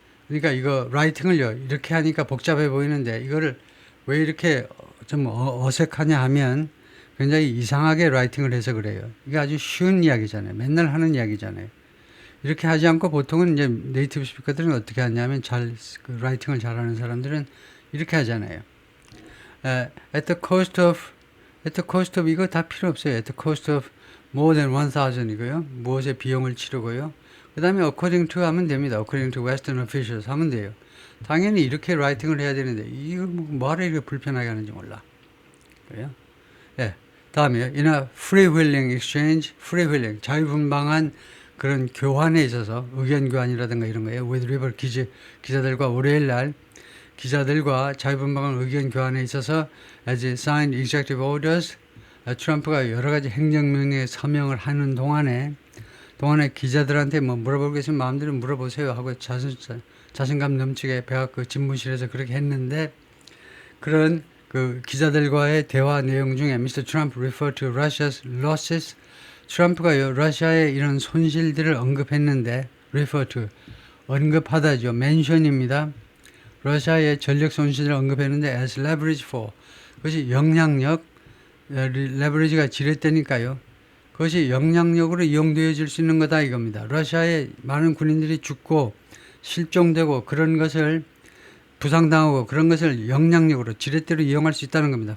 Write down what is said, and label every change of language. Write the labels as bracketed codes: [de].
[ko] 그러니까 이거 라이팅을요. 이렇게 하니까 복잡해 보이는데 이거를 왜 이렇게 좀 어색하냐 하면 굉장히 이상하게 라이팅을 해서 그래요. 이게 아주 쉬운 이야기잖아요. 맨날 하는 이야기잖아요. 이렇게 하지 않고 보통은 이제 네이티브 스피커들은 어떻게 하냐면 그 라이팅을 잘하는 사람들은 이렇게 하잖아요. [en] at the cost of [ko] 이거 다 필요 없어요. [en] at the cost of more than 1,000 이고요. [ko] 무엇의 비용을 치르고요. 그 다음에 [en] according to [ko] 하면 됩니다. [en] according to Western officials [ko] 하면 돼요. 당연히 이렇게 라이팅을 해야 되는데 이거 뭐를 이렇게 불편하게 하는지 몰라. 그래요? 다음에요. [en] in a freewheeling exchange, [ko] freewheeling 자유분방한 그런 교환에 있어서 의견 교환이라든가 이런 거예요. with river 기자들과 월요일 날 기자들과 자유분방한 의견 교환에 있어서 [en] as it signed executive orders [ko] 트럼프가 여러 가지 행정명령에 서명을 하는 동안에 기자들한테 뭐 물어볼 게 있으면 마음대로 물어보세요 하고 자신감 넘치게 백악 집무실에서 그렇게 했는데 그런 그 기자들과의 대화 내용 중에 Mr. [en] Trump referred to Russia's losses. [ko] 트럼프가요 러시아의 이런 손실들을 언급했는데 [en] refer to [ko] 언급하다죠. mention입니다. 러시아의 전력 손실을 언급했는데 [en] as leverage for [ko] 그것이 영향력 leverage가 지렛대니까요. 그것이 영향력으로 이용되어질 수 있는 거다 이겁니다. 러시아의 많은 군인들이 죽고 실종되고 그런 것을 부상당하고 그런 것을 영향력으로 지렛대로 이용할 수 있다는 겁니다.